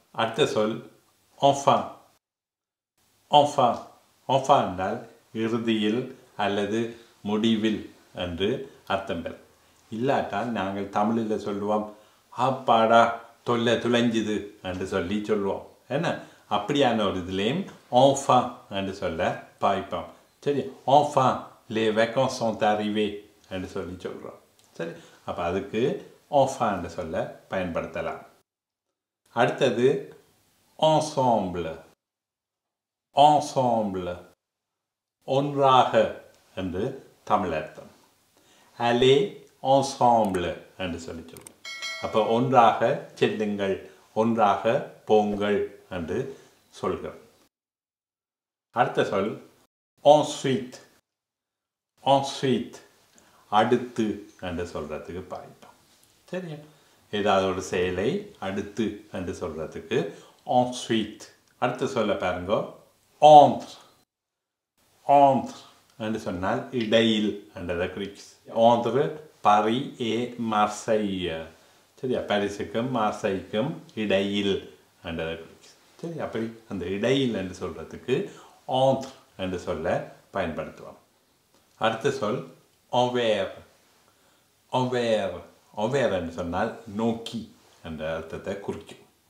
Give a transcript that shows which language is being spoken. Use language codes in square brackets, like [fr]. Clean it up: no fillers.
[ta] அடுத்த சொல் enfin. enfin enfin என்றால் இறுதியில் அல்லது முடிவில் என்று அர்த்தம் பெறும். இல்லாட்டால் நாங்கள் தமிழில் சொல்லுவோம் ஆப்பாடா தொல்லை துளைஞ்சுது என்று சொல்லி சொல்லுவோம். என்ன அப்படியான ஒரு இதுலேயும் enfin என்று சொல்ல பாய்ப்போம். [fr] சரி, enfin les vacances sont arrivées [ta] என்று சொல்லி சொல்கிறோம். சரி, அப்போ அதுக்கு enfin என்று சொல்ல பயன்படுத்தலாம். அடுத்தது ensemble. ensemble ஒன்றாக என்று தமிழ் அர்த்தம். [fr] aller ensemble [ta] என்று சொல்லி சொல்லுவோம். அப்போ ஒன்றாக செல்லுங்கள், ஒன்றாக போங்கள் என்று சொல்கிறோம். அடுத்த சொல் ensuite. ensuite அடுத்து என்று சொல்கிறதுக்கு பாய்ப்போம். சரியா? ஏதாவது ஒரு செயலை அடுத்து என்று சொல்கிறதுக்கு ensuite. அடுத்த சொல்ல பாருங்க entre. entre என்று சொன்னால் இடையில் என்றதை குறிக்கும். [fr] entre Paris et Marseille. [ta] சரியா? பாரிஸுக்கும் மார்சைக்கும் இடையில் என்றதை குறிக்கும். சரி, அப்படி அந்த இடையில் என்று சொல்கிறதுக்கு entre என்று சொல்ல பயன்படுத்துவோம். அடுத்த சொல் envers. envers envers என்று சொன்னால் நோக்கி என்ற அர்த்தத்தை குறிக்கும்.